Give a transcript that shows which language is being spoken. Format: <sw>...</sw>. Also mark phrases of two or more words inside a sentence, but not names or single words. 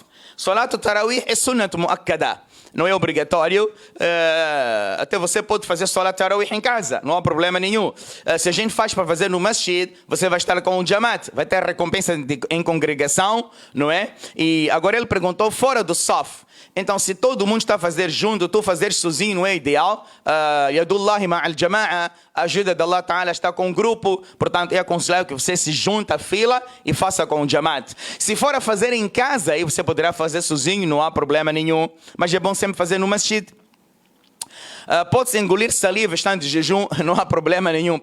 <ar>صلاة التراويح</ar> <pt>é</pt> <ar>سنة مؤكدة.</ar> <pt>Não é obrigatório, até você pode fazer</pt> <ar>صلاة التراويح</ar> <pt>em casa, não há problema nenhum. Se a gente faz para fazer no masjid, você vai estar com o Jamaat, vai ter recompensa em congregação, não é? E agora ele perguntou fora do saf. Então, se todo mundo está a fazer junto, tu fazer sozinho não é ideal.</pt> <ar>يد الله مع الجماعة,</ar> <pt>a ajuda de</pt> <ar>الله تعالى</ar> <pt>está com um grupo, portanto é aconselhável que você se junte à fila e faça com o Jamaat. Se for a fazer em casa, aí você poderá fazer sozinho, não há problema nenhum, mas é bom sempre fazer no masjid. Pode-se engolir saliva estando de jejum, não há problema nenhum.</pt>